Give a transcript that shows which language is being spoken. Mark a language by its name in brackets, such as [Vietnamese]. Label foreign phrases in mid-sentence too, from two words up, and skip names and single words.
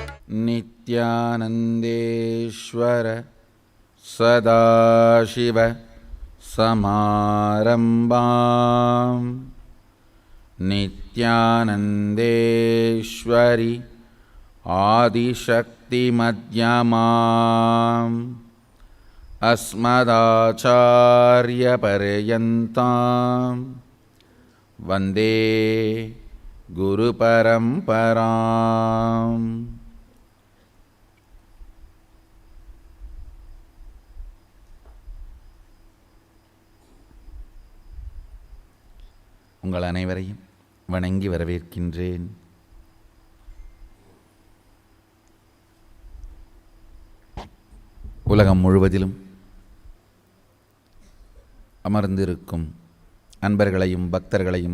[Sanskrit] नित्यानन्देश्वर सदाशिव समारम्भां नित्यानन्देश्वरि आदिशक्तिमध्यमाम् अस्मदाचार्यपर्यन्तां वन्दे गुरुपरम्पराम्. [Tamil] உங்கள் அனைவரையும் வணங்கி வரவேற்கின்றேன். உலகம் முழுவதிலும் அமர்ந்திருக்கும் அன்பர்களையும் பக்தர்களையும்